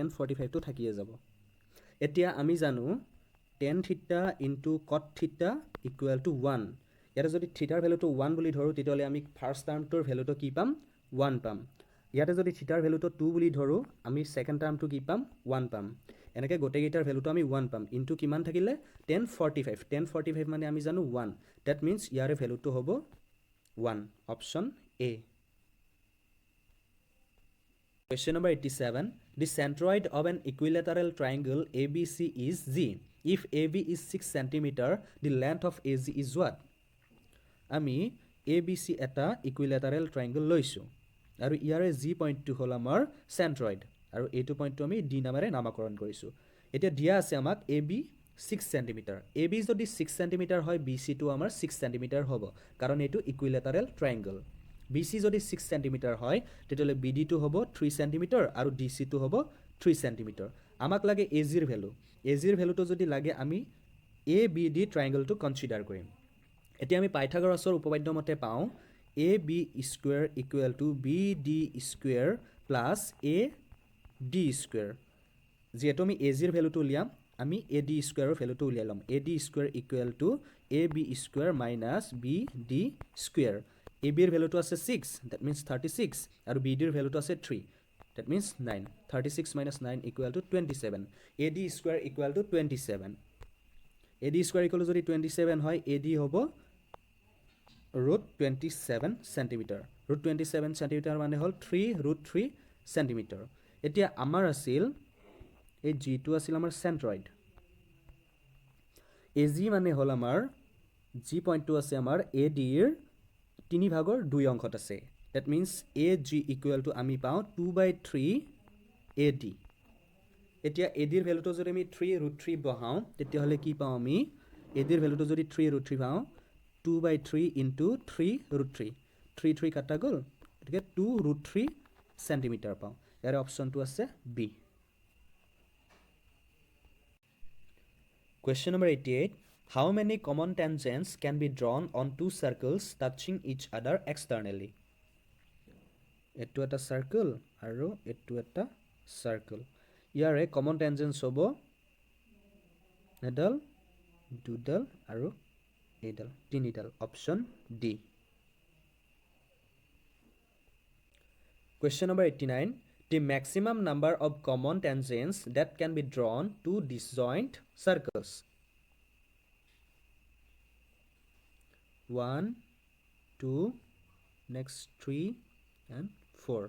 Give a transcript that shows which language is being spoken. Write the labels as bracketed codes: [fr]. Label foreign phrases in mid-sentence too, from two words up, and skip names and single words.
[as] 45 টো থাকিয়ে যাব এতিয়া আমি জানো [en] tan theta into cot theta equal to [as] 1 ইয়াতে যদি থিটাৰ ভ্যালুটো 1 বুলি ধৰো তেতিয়াহ'লে আমি ফাৰ্স্ট টাৰ্মটোৰ ভ্যালুটো কি পাম 1 পাম ইয়াতে যদি থিটাৰ ভ্যালুটো 2 বুলি ধৰো আমি সেকেন্ড টাৰ্মটো কি পাম 1 পাম এনেকৈ গোটেইকেইটাৰ ভ্যালুটো আমি 1 পাম ইনটু কিমান থাকিলে tan 45 মানে আমি জানো 1 [en] that means [as] ইয়াৰে ভ্যালুটো হ'ব 1 অপশন A [en] Question number 87. The centroid of an equilateral triangle ABC is G. If AB is 6 cm, the length of AG is what? [as] আমি ABC এটা [en] equilateral triangle [as] loisu. আৰু ইয়াৰে G পইণ্টটো হ'ল আমাৰ centroid. আৰু A2 পইণ্টটো আমি D নামেৰে নামকৰণ কৰিছোঁ। এতিয়া দিয়া আছে আমাক AB 6 cm. AB যদি 6 cm হয় BC টো আমাৰ 6 cm হ'ব. কাৰণ এইটো [en] equilateral triangle. [as] BC যদি 6 cm হয় তেতিয়ালে BD টো হ'ব 3 cm আৰু DC টো হ'ব 3 cm আমাক লাগে AG এর ভ্যালু AG এর ভ্যালুটো যদি লাগে আমি ABD ট্রায়াঙ্গল টো কনসিডার কৰিম এতিয়া আমি পাইথাগোৰাছৰ উপপাদ্য মতে পাও [en] AB square equal to BD square plus AD square [as] যেটো আমি AG এর ভ্যালুটো উলিয়াম আমি AD স্কয়াৰৰ ভ্যালুটো উলিয়াই লম [en] AD square equal to AB square minus BD square [as] AB এর ভ্যালুটো আছে 6 [en] that means [as] 36 আৰু BD এর ভ্যালুটো আছে 3 [en] that means 9 36 minus 9 equal to 27 AD square equal to 27 AD square equal to [as] যদি 27 হয় AD হ'ব [en] root 27 cm root 27 cm [as] মানে হল [en] 3 root 3 cm [as] এতিয়া আমাৰ আছিল এই G2 আছিল আমাৰ centroid AG মানে হল আমাৰ G পইণ্টটো আছে আমাৰ AD এর 3 ভাগৰ 2 অংশত আছে [en] that means AG equal to [as] আমি পাও 2/3 AD এতিয়া AD এর ভ্যালুটো যদি আমি 3 root 3 বহাও তেতিয়া হলে কি পাও আমি AD এর ভ্যালুটো যদি 3 root 3 পাও [en] 2/3 into 3 root 3 [as] 3 3 কাটা গল এটাকে 2 root 3 cm পাও ইয়াৰ অপশনটো আছে B [en] Question number 88 How many common tangents can be drawn on two circles touching each other externally? [as] এইটো এটা circle আৰু এইটো এটা circle. Yare [en] common tangents [as] হ'ব এডাল, দুডাল আৰু এডাল, তিনিডাল. [en] Option D. Question number 89. The maximum number of common tangents that can be drawn to disjoint circles. 1, 2, next 3 and 4.